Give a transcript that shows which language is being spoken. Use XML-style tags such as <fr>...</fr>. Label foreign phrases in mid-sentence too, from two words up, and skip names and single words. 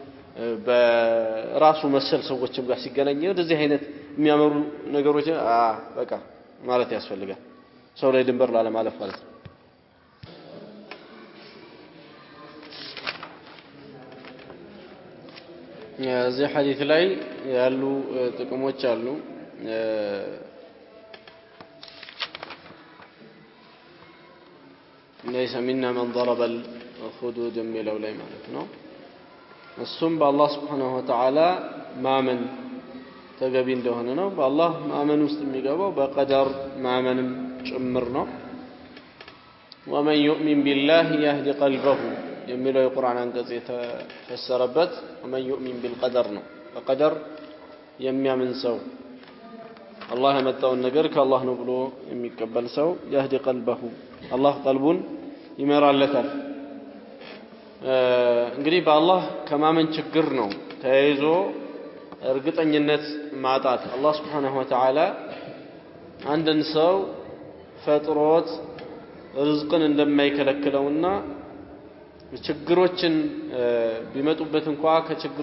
<am>በራሱ መሰል ሰዎችም ጋር ሲገናኝ ወደዚህ አይነት የሚያመሩ ነገሮች በቃ ማለት ያስፈልጋል ሰው ላይ ድንበር ላለማለፍ ማለት ነው እዚህ ሐዲስ ላይ ያሉ ጥቅሞች አሉ</am> <ar>ليس منا من ضرب الخدود</ar> <am>የሚለው ላይ ማለት ነው እሱም በአላህ</am> <ar>سبحانه وتعالى</ar> <am>ማመን ተገቢ እንደሆነ ነው በአላህ ማመን ውስጥ የሚገባው በቀደር ማመንም ጭምር ነው</am> <ar>ومن يؤمن بالله يهدي قلبه</ar> <am>የሚለው የቁርአን አንቀጽ የተፈሰረበት</am> <ar>ومن يؤمن بالقدر</ar> <am>ነው በቀደር የሚያምን ሰው አላህ ያመጣውን ነገር ከአላህ ነው ብሎ የሚቀበል ሰው</am> <ar>يهدي قلبه</ar> <am>አላህ ቀልቡን ይመራለታል እንግዲህ በአላህ ከማመን ችግር ነው ተያይዞ እርግጠኝነት ማጣት አላህ</am> <ar>سبحانه وتعالى</ar> <am>አንድን ሰው ፈጥሮት ርዝቅን እንደማይከለክለውና ችግሮችን ቢመጡበት እንኳን ከችግር</am>